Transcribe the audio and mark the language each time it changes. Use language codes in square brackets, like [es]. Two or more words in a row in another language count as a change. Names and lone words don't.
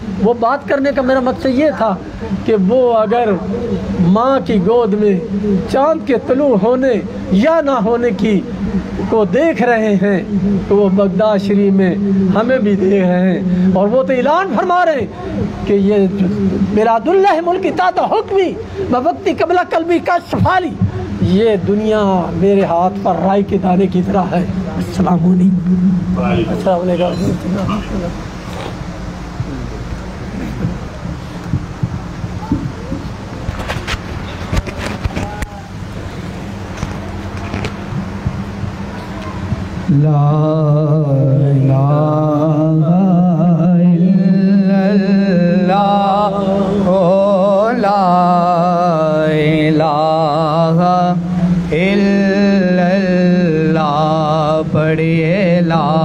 [ur] وہ بات کرنے کا میرا مقصد یہ تھا کہ وہ اگر ماں کی گود میں چاند کے طلوع ہونے یا نہ ہونے کی کو دیکھ رہے ہیں تو وہ بغداد شریف میں ہمیں بھی دیکھ رہے ہیں، اور وہ تو اعلان فرما رہے ہیں کہ یہ [ar] بلاد اللہ ملکی تحت حکمی وقتی قبل قلبی کا شفالی. [ur] یہ دنیا میرے ہاتھ پر رائی کے دانے کی طرح ہے. [ar] السلام علیکم. السلام علیکم. لا الہ الا اللہ، لا الہ الا اللہ، پڑھیے لا